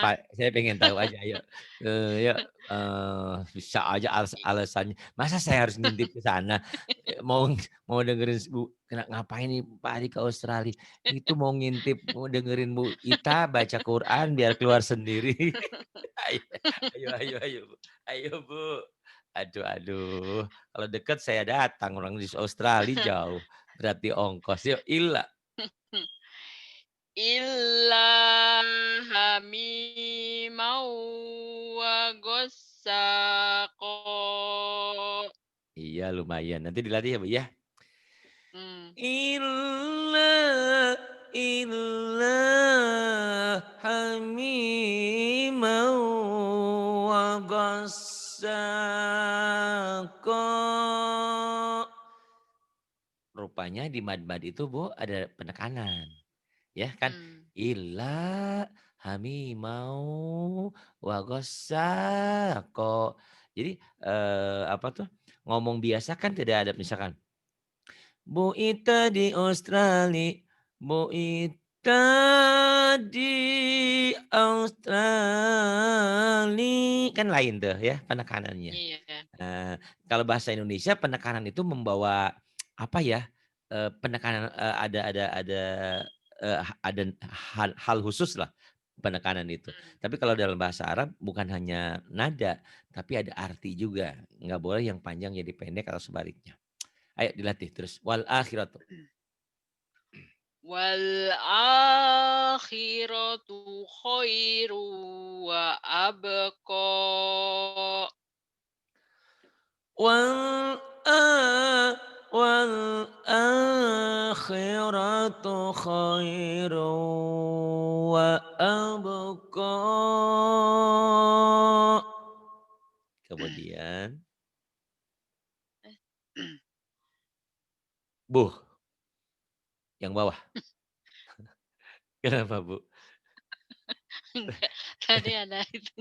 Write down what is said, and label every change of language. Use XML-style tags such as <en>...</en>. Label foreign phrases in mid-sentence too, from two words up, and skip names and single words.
<id>apa-apa, saya pengen tahu aja ayo, yuk, bisa aja alasannya, masa saya harus ngintip ke sana, mau mau dengerin Bu ngapain nih Pak Adi ke Australia, itu mau ngintip, mau dengerin Bu Ita baca Quran biar keluar sendiri. Ayo ayo Bu, ayo Bu. Aduh, kalau dekat saya datang, orang di Australia jauh, berarti ongkos, yuk ila.</id> <ar>إلا حميما وغساقا.</ar> <id>Iya lumayan, nanti dilatih ya Bu ya. Mmm,</id> <ar>إلا حميما وغساقا.</ar> <id>Rupanya di mad-mad itu Bu ada penekanan, ya kan. mmm,</id> <ar>إلا حميما وغساقا.</ar> <id>Jadi, apa tuh, ngomong biasa kan tidak ada misalkan Bu Ita di Australia, Bu Ita di Australia, kan lain tuh ya penekanannya. iya, Kalau bahasa Indonesia penekanan itu membawa apa ya, penekanan, ada hal khusus lah penekanan itu. mmm. Tapi kalau dalam bahasa Arab bukan hanya nada, tapi ada arti juga. Nggak boleh yang panjang jadi pendek atau sebaliknya. Ayo dilatih terus.</id> <ar>والآخرة. والآخرة خير وأبقى. وال والآخرة خير وأبقى.</ar> <id>Kemudian, buh, yang bawah. Kenapa, Bu? Enggak, tadi ada itu</id>